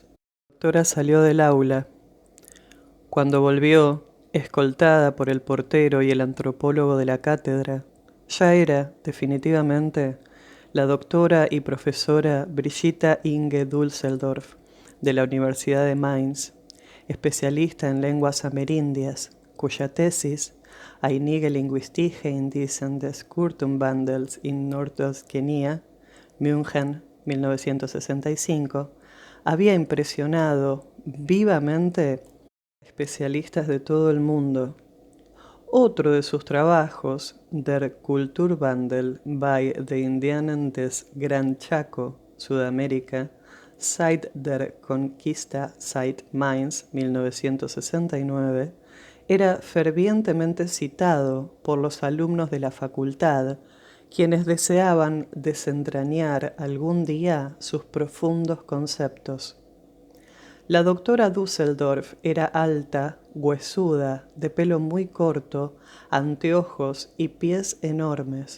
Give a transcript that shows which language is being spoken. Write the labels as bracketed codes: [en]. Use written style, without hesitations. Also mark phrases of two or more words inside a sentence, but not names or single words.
[es] La doctora salió del aula. Cuando volvió, escoltada por el portero y el antropólogo de la cátedra, ya era, definitivamente, la doctora y profesora Brigitta Inge Dusseldorf, de la Universidad de Mainz, especialista en lenguas amerindias, cuya tesis, Einige Linguistische in diesen des Kurtumwandels in Nordostkenia, München, 1965, había impresionado vivamente a especialistas de todo el mundo. Otro de sus trabajos, Der Kulturwandel bei den Indianern des Gran Chaco, Sudamérica, seit der Conquista seit Mainz, 1969, era fervientemente citado por los alumnos de la facultad, quienes deseaban desentrañar algún día sus profundos conceptos. La doctora Dusseldorf era alta, huesuda, de pelo muy corto, anteojos y pies enormes.